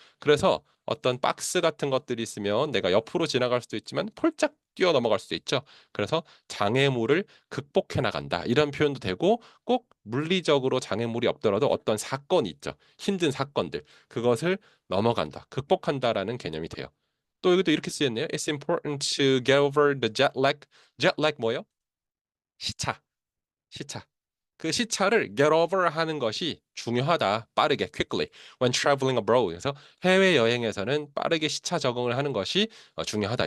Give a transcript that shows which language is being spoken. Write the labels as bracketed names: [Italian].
[Korean] 그래서 어떤 박스 같은 것들이 있으면 내가 옆으로 지나갈 수도 있지만 폴짝 뛰어 넘어갈 수도 있죠. 그래서 장애물을 극복해 나간다. 이런 표현도 되고 꼭 물리적으로 장애물이 없더라도 어떤 사건이 있죠. 힘든 사건들. 그것을 넘어간다. 극복한다라는 개념이 돼요. 또 여기도 이렇게 쓰였네요. [English] It's important to get over the jet lag. [Korean] jet lag 뭐예요? 시차. 시차. 그 시차를 get over 하는 것이 중요하다. 빠르게, quickly. [English] When traveling abroad. [Korean] 그래서 해외 여행에서는 빠르게 시차 적응을 하는 것이 중요하다.